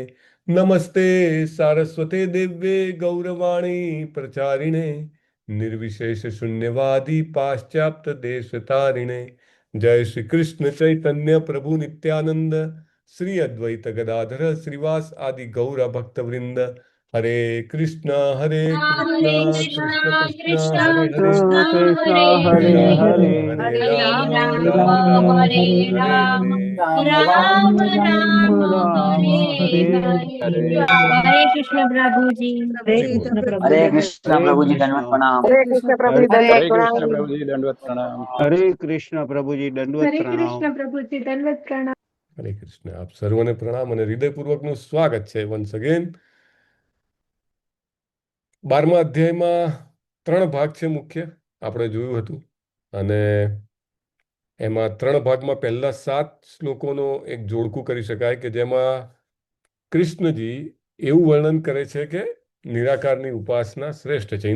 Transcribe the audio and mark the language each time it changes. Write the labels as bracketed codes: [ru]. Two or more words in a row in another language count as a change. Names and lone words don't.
[sa] નમસ્તે સારસ્વતે દેવ્યે ગૌરવાણી પ્રચારિણે નિર્વિશેષ શૂન્યવાદી પાશ્ચાત્ય દેશતારિણે. જય શ્રી કૃષ્ણ ચૈતન્ય પ્રભુ નિત્યાનંદ શ્રી અદ્વૈત ગદાધર શ્રીવાસ આદિ ગૌર ભક્તવૃંદ. હરે કૃષ્ણ કૃષ્ણ કૃષ્ણ હરે હરે, Krishna હરે Hare રામ Hare હરે Hare રામ Rama, રામ Hare રામ હરે Rama, હરે. Rama Rama, Rama Hare Hare Hare. Hare [hi] Hare Krishna Prabhuji. हरे हरि बोल. कृष्ण प्रभु हरे जी कृष्ण Hare प्रभु जी Krishna दंडवत प्रणाम। हरे कृष्ण प्रभु जी Hare दंडवत हरे कृष्ण प्रणाम। प्रभु जी दंडवत प्रणाम। हरे कृष्ण प्रभु जी दंडवत हरे प्रणाम। कृष्ण प्रभु जी दंडवत प्रणाम। [gu] હરે કૃષ્ણ. આપ સર્વને પ્રણામ અને હૃદયપૂર્વકનું સ્વાગત છે [en] once again. [gu] 12મા અધ્યાયમાં 3 ભાગ છે મુખ્ય, આપણે જોયું હતું. અને એમાં 3 ભાગમાં પહેલા 7 શ્લોકોનો એક જોડકું કરી શકાય કે જેમાં કૃષ્ણજી એવું વર્ણન કરે છે કે નિરાકારની ઉપાસના શ્રેષ્ઠ છે.